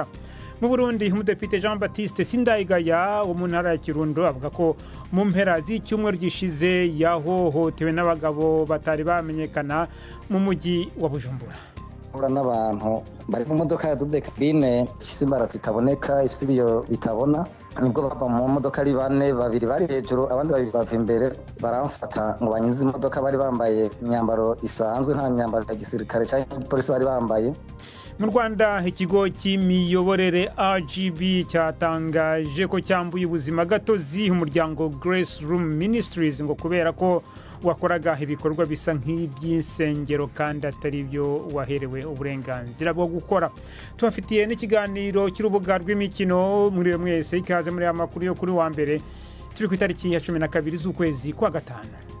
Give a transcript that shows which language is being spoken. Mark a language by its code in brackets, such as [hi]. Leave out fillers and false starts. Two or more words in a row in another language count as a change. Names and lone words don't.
[rw] Mu Burundi, umudepite Jean Baptiste Sindayigaya wo mu ntara ya Kirundo avuga ko mu mpera z'icyumweru gishize yahohotewe n'abagabo batari bamenyekana mu mujyi wa Bujumbura. [rn] Ura n'abantu bari mu modoka ya [fr] double cabine [rn] ifise imbaratsi itaboneka, ifise ibiyo bitabona, nibwo bava mu modoka ari bane, babiri bari hejuru abandi babiri bava imbere, baramfata ngo banyize imodoka. [rw] Bari bambaye imyambaro isanzwe, nta myambaro ya gisirikare cyangwa polisi bari bambaye. Mu Rwanda, ikigo cy'imiyoborere RGB cyatangaje ko cyambuye ubuzima gatozi umuryango Grace Room Ministries ngo kubera ko wakoraga ibikorwa bisa nk'iby'insengero kandi atari byo waherewe uburenganzira bwo gukora. Tubafitiye n'ikiganiro cy'urubuga rw'imikino. Muri mwese ikaze muri amakuru yo kuri wa mbere, turi ku itariki ya 12 z'ukwezi kwa gatanu.